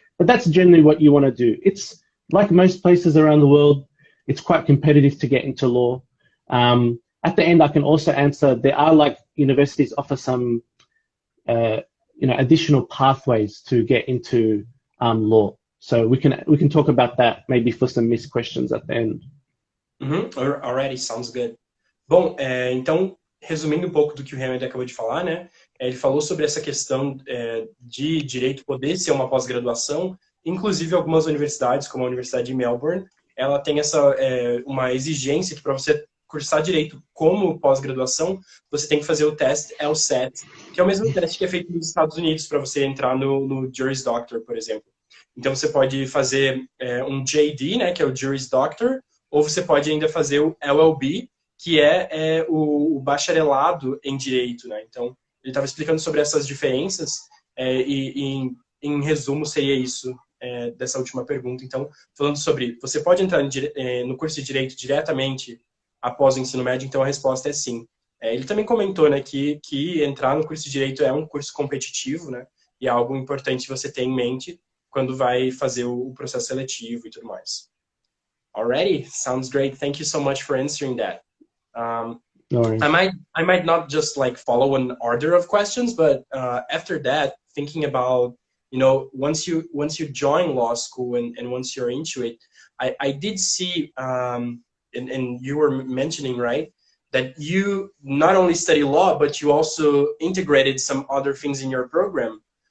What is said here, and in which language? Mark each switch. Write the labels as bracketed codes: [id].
[en] But that's generally what you want to do. It's like most places around the world, it's quite competitive to get into law. At the end, I can also answer, there are like universities offer some additional pathways to get into law. So we can talk about that maybe for some missed questions at the end. Alrighty, sounds good. [pt] Bom, então, resumindo um pouco do que o Hammond acabou de falar, né? Ele falou sobre essa questão de direito poder ser uma pós-graduação. Inclusive, algumas universidades, como a Universidade de Melbourne, ela tem uma exigência que para você cursar direito como pós-graduação, você tem que fazer o teste LSAT, que é o mesmo teste que é feito nos Estados Unidos para você entrar no Juris Doctor, por exemplo. Então, você pode fazer um JD, né, que é o Juris Doctor, ou você pode ainda fazer o LLB, que é o bacharelado em direito, né? Então, ele estava explicando sobre essas diferenças e em resumo, seria isso dessa última pergunta. Então, falando sobre, você pode entrar no curso de direito diretamente após o ensino médio? Então, a resposta é sim. Ele também comentou, né, que entrar no curso de direito é um curso competitivo, né? E é algo importante você ter em mente quando vai fazer o processo seletivo e tudo mais. [en] Alrighty, sounds great. Thank you so much for answering that. No worries. I might not just like follow an order of questions, but after that, thinking about, once you join law school and once you're into it, I did see, and you were mentioning, right, that you not only study law, but you also integrated some other things in your program.